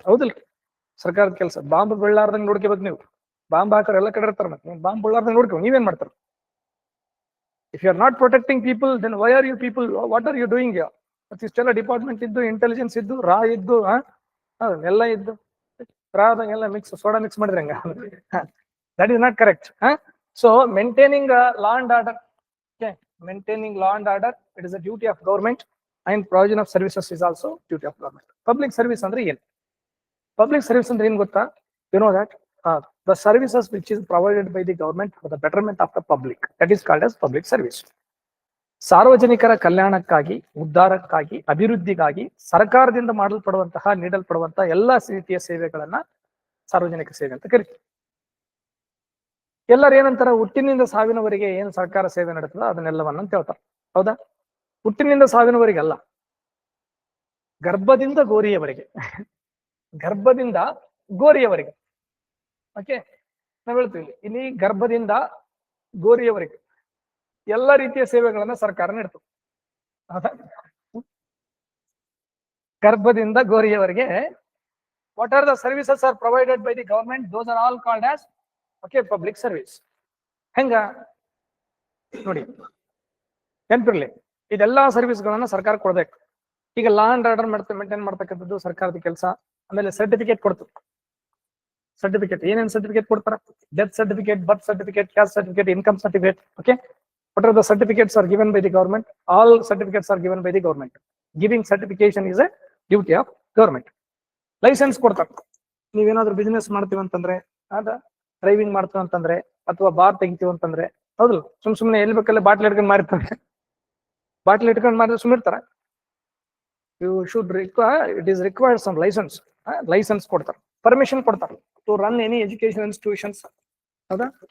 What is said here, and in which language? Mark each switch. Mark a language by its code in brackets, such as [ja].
[kn] ಹೌದಿಲ್ಲ? ಸರ್ಕಾರದ ಕೆಲಸ. ಬಾಂಬ್ ಬೀಳಾರ್ದಂಗ್ ನೋಡ್ಕೋಬೇಕು ನೀವು. ಬಾಂಬ್ ಹಾಕರ್ ಎಲ್ಲ ಕಡೆ ಇರ್ತಾರ. ಮತ್ತೆ ಬಾಂಬ್ ಬೀಳಾರ್ದಂಗ್ ನೋಡ್ಕೊ. ನೀವೇನ್ ಮಾಡ್ತಾರ? [en] If you are not protecting people, then why are you people? What are you doing? [kn] ಇಷ್ಟೆಲ್ಲ ಡಿಪಾರ್ಟ್ಮೆಂಟ್ ಇದ್ದು, ಇಂಟೆಲಿಜೆನ್ಸ್ ಇದ್ದು, ರಾ ಇದ್ದು, ಎಲ್ಲ ಇದ್ದು, ರಾದಂಗೆಲ್ಲ ಸೋಡಾ ಮಿಕ್ಸ್ ಮಾಡಿದ್ರೆ ಹಂಗ? [en] That is not correct. So maintaining law and order, okay, maintaining law and order, it is a duty of government, and provision of services is also duty of government. [kn] Public service ಅಂದ್ರೆ ಏನು? Public service ಅಂದ್ರೆ ಏನು ಗೊತ್ತಾ? [en] You know that the services which is provided by the government for the betterment of the public, that is called as public service. [kn] ಸಾರ್ವಜನಿಕರ ಕಲ್ಯಾಣಕ್ಕಾಗಿ, ಉದ್ಧಾರಕ್ಕಾಗಿ, ಅಭಿವೃದ್ಧಿಗಾಗಿ ಸರ್ಕಾರದಿಂದ ನೀಡಲ್ಪಡುವಂತಹ ಎಲ್ಲಾ ರೀತಿಯ ಸೇವೆಗಳನ್ನ ಸಾರ್ವಜನಿಕ ಸೇವೆ ಅಂತ ಕರಿತೀವಿ. ಎಲ್ಲರೂ ಏನಂತಾರ, ಹುಟ್ಟಿನಿಂದ ಸಾವಿನವರೆಗೆ ಏನು ಸರ್ಕಾರ ಸೇವೆ ನಡೆಸ್ತದ ಅದನ್ನೆಲ್ಲವನ್ನ ಅಂತ ಹೇಳ್ತಾರೆ. ಹೌದಾ? ಹುಟ್ಟಿನಿಂದ ಸಾವಿನವರೆಗೆ ಅಲ್ಲ, ಗರ್ಭದಿಂದ ಗೋರಿಯವರೆಗೆ. ಗರ್ಭದಿಂದ ಗೋರಿಯವರೆಗೆ. ಓಕೆ, ನಾವ್ ಹೇಳ್ತೀವಿ ಇಲ್ಲಿ ಗರ್ಭದಿಂದ ಗೋರಿಯವರೆಗೆ ಎಲ್ಲ ರೀತಿಯ ಸೇವೆಗಳನ್ನ ಸರ್ಕಾರ ನೀಡ್ತದೆ. ಹೌದಾ? ಗರ್ಭದಿಂದ ಗೋರಿಯವರೆಗೆ [en] What are the services are provided by the government, those are all called as public service. [kn] ಹೆಂಗ ನೋಡಿ, ನೆನಪಿರ್ಲಿ, ಇದೆಲ್ಲಾ ಸರ್ವಿಸ್ಗಳನ್ನ ಸರ್ಕಾರ ಕೊಡ್ಬೇಕು. ಈಗ ಲಾ ಅಂಡ್ ಆರ್ಡರ್ ಮೇಂಟೈನ್ ಮಾಡ್ತಕ್ಕಂಥದ್ದು ಸರ್ಕಾರದ ಕೆಲಸ. ಆಮೇಲೆ ಸರ್ಟಿಫಿಕೇಟ್ ಕೊಡ್ತು. ಸರ್ಟಿಫಿಕೇಟ್ ಏನೇನ್ ಸರ್ಟಿಫಿಕೇಟ್ ಕೊಡ್ತಾರ? Death certificate, birth certificate, caste certificate, income certificate. [en] Okay, what are the certificates are given by the government? All certificates are given by the government. Giving certification is a duty of government. [kn] Licence ಕೊಡ್ತಾರೆ. ನೀವೇನಾದ್ರೂ business ಮಾಡ್ತೀವಿ ಅಂತಂದ್ರೆ, driving ಮಾಡ್ತೀವಿ ಅಂತಂದ್ರೆ, ಅಥವಾ bar ತೆಗಿತೀವಿ ಅಂತಂದ್ರೆ, ಹೌದು, ಸುಮ್ನೆ ಎಲ್ಲಿ ಬೇಕಲ್ಲ ಬಾಟ್ಲಿ ಇಟ್ಕೊಂಡು ಮಾರ್ತಾರೆ. ಬಾಟ್ಲಿ ಇಟ್ಕೊಂಡು ಮಾರಿದ್ರೆ ಸುಮ್ಮಿರ್ತಾರ? [en] You should it is required some licence. [kn] Licence ಕೊಡ್ತಾರೆ, ಪರ್ಮಿಷನ್ ಕೊಡ್ತಾರೆ [en] To run any education institutions. [kn] ಹೌದಾ?